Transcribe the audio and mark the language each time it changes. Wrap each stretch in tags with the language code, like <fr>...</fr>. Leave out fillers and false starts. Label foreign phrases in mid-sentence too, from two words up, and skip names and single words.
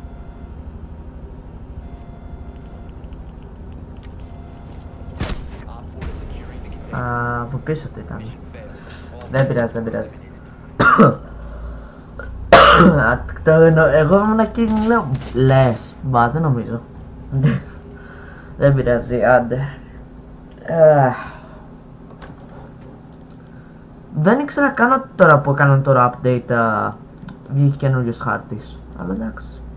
<en>Op 4 is securing the container.</en> <el>Από πίσω το ήταν.</el> <en>Mission failed.</en> <el>Δεν πειράζει. Εγώ ήμουν εκεί και λέω λες, μπα δεν νομίζω. Δεν πειράζει, άντε. Δεν ήξερα καν τώρα που έκαναν τώρα update βγήκε καινούριος χάρτης. Αλλά εντάξει.</el>